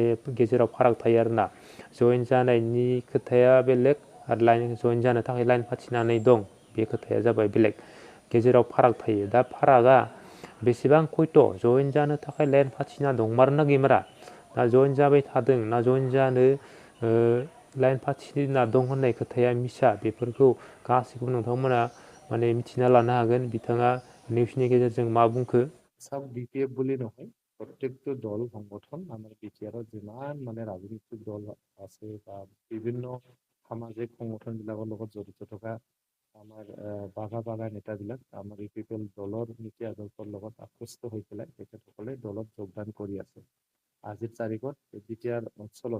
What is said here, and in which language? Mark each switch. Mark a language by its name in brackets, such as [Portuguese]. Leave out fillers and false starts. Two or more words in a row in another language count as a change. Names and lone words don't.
[Bodo] गेजेराव फाराग थायो आरोना जइन जानायनि खोथाया बेलेग आरो [English] line join [Bodo] जानो थाखाय लाइन फाथिनानै दं बे खोथाया जाबाय बेलेग गेजेराव फाराग थायो दा फारागा बेसेबां खयथ' जइन जानो थाखाय लाइन फाथिना दंमारोना गैमारा ना जइन जाबाय थादों ना जइन जानो लाइन फाथिना दं होननाय खोथाया मिसा बेफोरखौ गासैखौबो नोंथांमोना माने मिथिना लानो हागोन बिथाङा निउसनि गेजेरजों मा बुंखो [Assamese] सब বিপিএফ বুলি নহয় প্ৰত্যেকটো দল সংগঠন আমাৰ বিটিআৰত যিমান মানে ৰাজনৈতিক দল আছে বা বিভিন্ন সামাজিক সংগঠনবিলাকৰ লগত জড়িত থকা আমাৰ বাঘা নেতাবিলাক আমাৰ ইউপিপিএল দলৰ নীতি আদৰ্শৰ লগত আকৃষ্ট হৈ পেলাই তেখেতসকলে দলত যোগদান কৰি আছে আজিৰ তাৰিখত বিটিআৰ অঞ্চলত